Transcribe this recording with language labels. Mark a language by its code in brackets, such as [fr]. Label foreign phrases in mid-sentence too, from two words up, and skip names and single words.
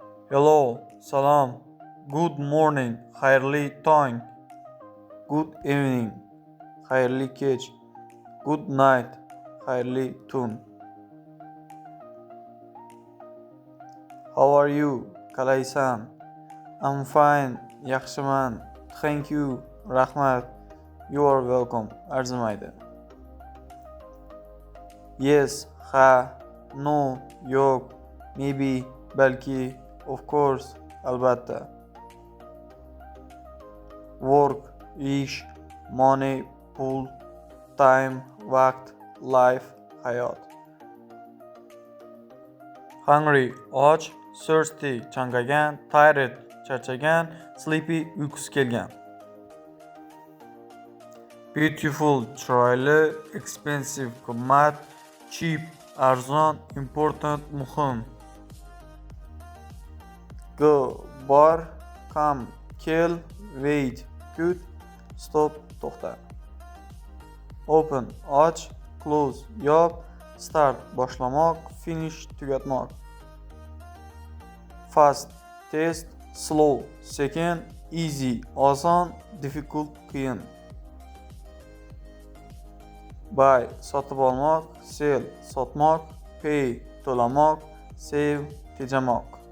[en] Hello, salom, good morning, [uz] xayrli tong, [en] good evening, [uz] xayrli kech, [en] good night, [uz] xayrli tun. [en] How are you? [uz] Qalaysan? [en] I'm fine, yaxshiman, thank you, rahmat, you are welcome, arzimaydi. Yes, ha, no, yo'q, maybe, balki, of course, albatta. Work, ish, money, [uz] pul, time, vaqt, life, hayot. Hungry, och, thirsty, chanqagan, tired, charchagan, sleepy, uyqusi kelgan. [en] Beautiful, chiroyli, expensive, qimmat, cheap, arzon, important, muhim. Go, bor, come, kel, wait, kut, stop, to'xta. Open, och, close, [uz] yop, start, boshlamoq, finish, tugatmoq. [en] Fast, tez, slow, sekin, easy, oson, difficult, qiyin. [uz] Buy, sotib olmoq, sell, sotmoq, pay, to'lamoq, save, tejamoq.